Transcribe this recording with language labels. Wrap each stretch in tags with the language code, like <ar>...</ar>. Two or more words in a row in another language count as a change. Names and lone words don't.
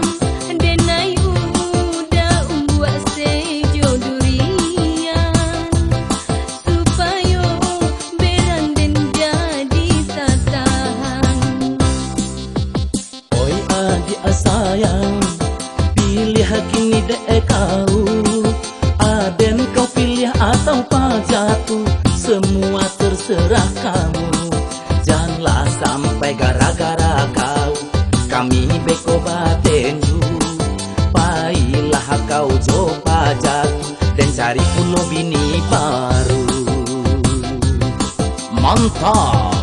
<min>Denai udah buat sejo durian, supaya beranden jadi satahan. Oi adik sayang, pilih kini dek kau. Aden kau pilih atau pajatu, semua terserah kamu. Janganlah sampai gara-gara kau kami beko batenju. Pailah kau jo pajatu dan cari pulau bini baru.</min> <id>Mantap.</id>